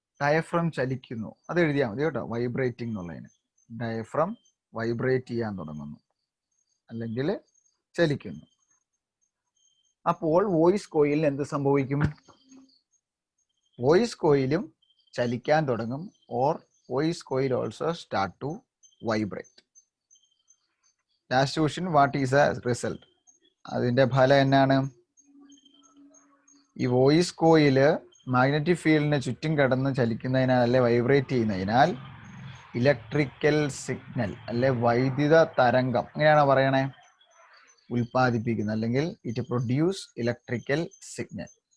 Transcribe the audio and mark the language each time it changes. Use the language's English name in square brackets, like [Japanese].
[Malayalam] Diaphragm ചലിക്കുന്നു. അത് എഴുതിയാൽ മതി കേട്ടോ. വൈബ്രേറ്റിംഗ് എന്നുള്ളതിന്. ഡയഫ്രം വൈബ്രേറ്റ് ചെയ്യാൻ തുടങ്ങുന്നു അല്ലെങ്കിൽ ചലിക്കുന്നു. അപ്പോൾ വോയിസ് കോയിലിന് എന്ത് സംഭവിക്കും? വോയിസ് കോയിലും ചലിക്കാൻ തുടങ്ങും or [English] voice coil also start to vibrate. Last question, what is the result? [Malayalam] അതിന്റെ ഫലം എന്നാണ്? ഈ വോയിസ് കോയില് മാഗ്നറ്റിക് ഫീൽഡിന് ചുറ്റും കടന്ന് ചലിക്കുന്നതിനാൽ അല്ലെ വൈബ്രേറ്റ് ചെയ്യുന്നതിനാൽ ഇലക്ട്രിക്കൽ സിഗ്നൽ അല്ലെ വൈദ്യുത തരംഗം അങ്ങനെയാണോ പറയണേ ഉൽപ്പാദിപ്പിക്കുന്നത്, അല്ലെങ്കിൽ [English] It produce electrical signal.